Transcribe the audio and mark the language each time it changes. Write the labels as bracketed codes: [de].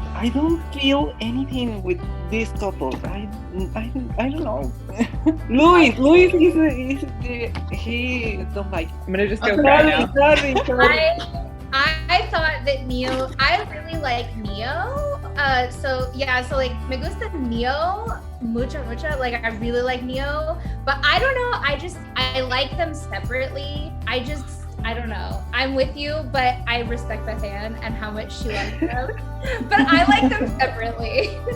[en] I don't feel anything with these couples. I don't know. Luis is he don't like. I'm gonna just go cry now. Sorry. I thought that Neo, I really like Neo. So like [es] me gusta Neo mucho. [en] Like I really like Neo, but I don't know. I like them separately. I don't know. I'm with you, but I respect Beth Ann and how much she likes them. But I like them separately.